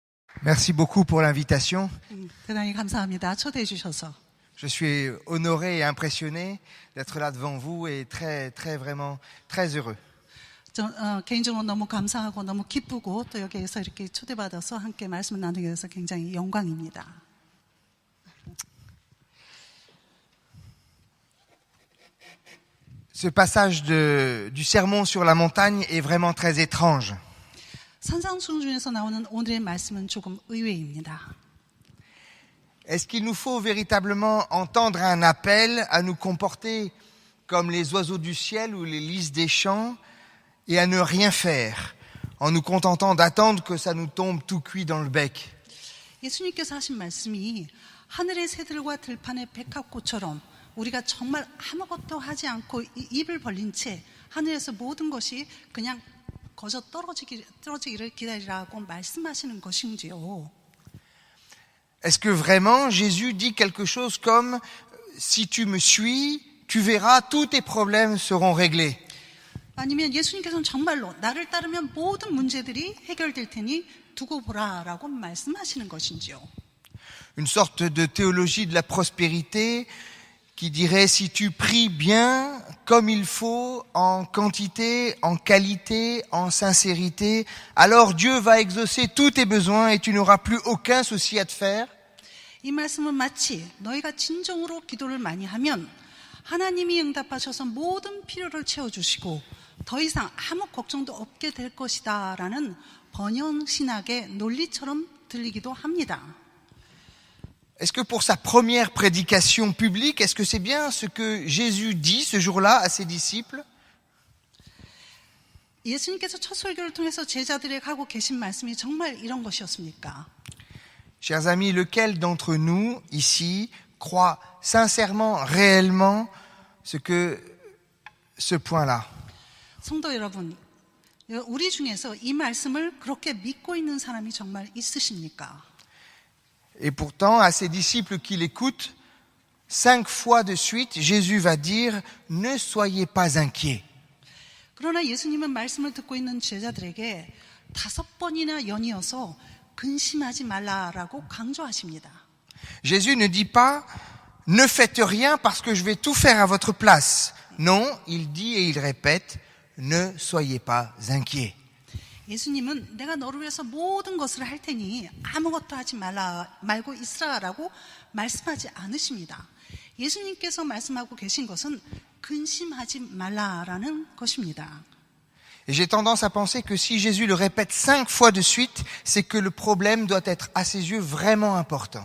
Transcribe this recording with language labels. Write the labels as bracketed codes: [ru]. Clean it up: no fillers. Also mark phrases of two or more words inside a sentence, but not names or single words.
[fr] Merci beaucoup pour l'invitation. [ko] 대단히 감사합니다. 초대해 주셔서. [fr] Je suis honoré et impressionné d'être là devant vous et vraiment très heureux. [ko] 개인적으로 너무 감사하고 너무 기쁘고 또 여기에서 이렇게 초대받아서 함께 말씀을 나누게 돼서 굉장히 영광입니다. [fr] Ce passage du sermon sur la montagne est vraiment très étrange. [ko] 산상수훈 중에서 나오는 오늘의 말씀은 조금 의외입니다. [fr] Est-ce qu'il nous faut véritablement entendre un appel à nous comporter comme les oiseaux du ciel ou les lys des champs et à ne rien faire en nous contentant d'attendre que ça nous tombe tout cuit dans le bec? [ko] 예수님께서 하신 말씀이 하늘의 새들과 들판의 백합꽃처럼 우리가 정말 아무것도 하지 않고 입을 벌린 채 하늘에서 모든 것이 그냥 거저 떨어지기를 기다리라고 말씀하시는 것인지요. [fr] Est-ce que vraiment Jésus dit quelque chose comme « Si tu me suis, tu verras, tous tes problèmes seront réglés ». [ko] 아니면 예수님께서는 정말로 나를 따르면 모든 문제들이 해결될 테니 두고 보라라고 말씀하시는 것인지요. [fr] Une sorte de théologie de la prospérité qui dirait si tu pries bien, comme il faut, en quantité, en qualité, en sincérité, alors Dieu va exaucer tous tes besoins et tu n'auras plus aucun souci à te faire. [ko] 이 말씀은 마치 너희가 진정으로 기도를 많이 하면 하나님이 응답하셔서 모든 필요를 채워주시고 더 이상 아무 걱정도 없게 될 것이다라는 번영신학의 논리처럼 들리기도 합니다. [fr] Est-ce que pour sa première prédication publique, est-ce que c'est bien ce que Jésus dit ce jour-là à ses disciples? [ko] 예수님께서 첫 설교를 통해서 제자들에게 하고 계신 말씀이 정말 이런 것이었습니까? [fr] Chers amis, lequel d'entre nous, ici, croit sincèrement, réellement, ce point-là? [ko] 성도 여러분, 우리 중에서 이 말씀을 그렇게 믿고 있는 사람이 정말 있으십니까? [fr] Et pourtant, à ses disciples qui l'écoutent, 5 fois de suite, Jésus va dire « Ne soyez pas inquiets ». [ko] 그러나 예수님은 말씀을 듣고 있는 제자들에게 5번이나 연이어서 근심하지 말라라고 강조하십니다. [fr] Jésus ne dit pas « Ne faites rien parce que je vais tout faire à votre place ». Non, il dit et il répète « Ne soyez pas inquiets ». [ko] 예수님은 내가 너를 위해서 모든 것을 할 테니 아무것도 하지 말고 있으라라고 말씀하지 않으십니다. 예수님께서 말씀하고 계신 것은 근심하지 말라라는 것입니다. [fr] Et j'ai tendance à penser que si Jésus le répète 5 fois de suite, c'est que le problème doit être à ses yeux vraiment important.